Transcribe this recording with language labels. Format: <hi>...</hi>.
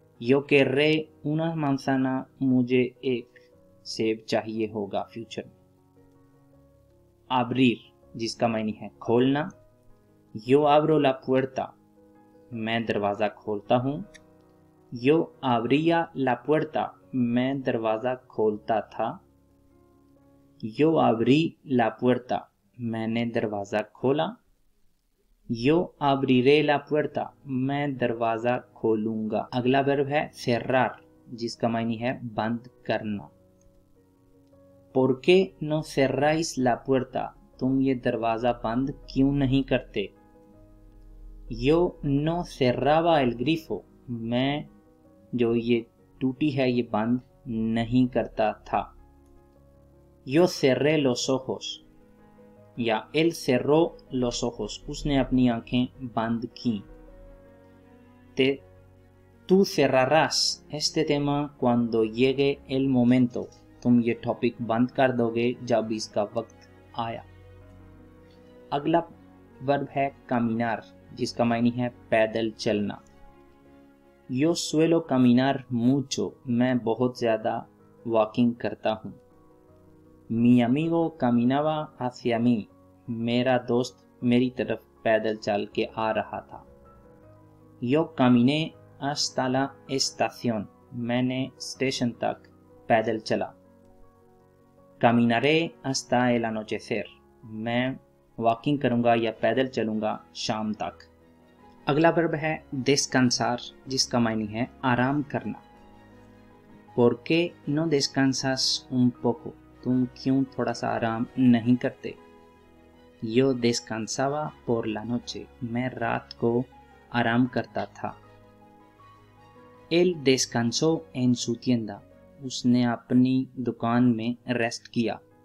<es>Yo querré una manzana,</es> <hi>मुझे एक सेब चाहिए होगा फ्यूचर में। abrir, जिसका मायने है खोलना।</hi> <es>Yo abro la puerta,</es> <hi>मैं दरवाजा खोलता हूँ।</hi> <es>Yo abría la puerta,</es> <hi>मैं दरवाजा खोलता था।</hi> <es>Yo abrí la puerta,</es> <hi>मैंने दरवाजा खोला।</hi> <es>Yo abriré la puerta,</es> <hi>मैं दरवाजा खोलूंगा। अगला वर्ब है cerrar, जिसका मायने है बंद करना।</hi> <es>¿Por qué no cerráis la puerta?</es> <hi>तुम ये दरवाजा बंद क्यों नहीं करते?</hi> <es>Yo no cerraba el grifo,</es> <hi>मैं जो ये टूटी है ये बंद नहीं करता था।</hi> <es>Yo cerré los ojos, या él cerró los ojos,</es> <hi>उसने अपनी आंखें बंद की।</hi> <es>Tú cerrarás este tema cuando llegue el momento,</es> <hi>तुम ये टॉपिक बंद कर दोगे जब इसका वक्त आया। अगला वर्ब है caminar, जिसका मायने है पैदल चलना।</hi> <es>Yo suelo caminar mucho,</es> <hi>मैं बहुत ज्यादा वॉकिंग करता हूँ।</hi> <es>Mi amigo caminaba hacia mí,</es> <hi>मेरा दोस्त मेरी तरफ पैदल चल के आ रहा था।</hi> <es>Yo caminé hasta la estación,</es> <hi>मैंने स्टेशन तक पैदल चला।</hi> <es>Caminaré hasta el anochecer,</es> <hi>मैं वॉकिंग करूंगा या पैदल चलूंगा शाम तक। अगला वर्ब है descansar, जिसका मायने है आराम करना।</hi> <es>¿Por qué no descansas un poco?</es> <hi>तुम क्यों थोड़ा सा आराम नहीं करते?</hi> <es>Yo descansaba por la noche,</es> <hi>मैं रात को आराम करता था।</hi> <es>Él descansó en su tienda,</es> <hi>उसने अपनी दुकान में रेस्ट किया।</hi>